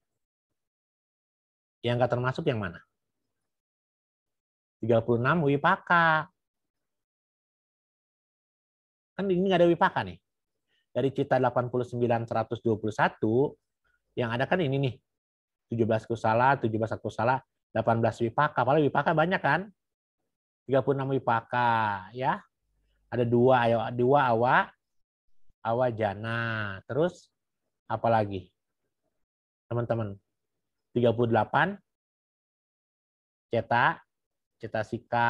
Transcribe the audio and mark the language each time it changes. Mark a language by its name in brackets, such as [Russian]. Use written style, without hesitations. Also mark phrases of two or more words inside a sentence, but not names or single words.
[Indonesian] Yang nggak termasuk yang mana? 36 wipaka. Kan ini nggak ada wipaka nih. Dari cita 89-121, yang ada kan ini nih. 17 kusala, 17 akusala, 18 wipaka. Padahal wipaka banyak kan? 36 wipaka. Ya. Ada 2 awa jana. Terus apa lagi? Teman-teman. 38 cetasika.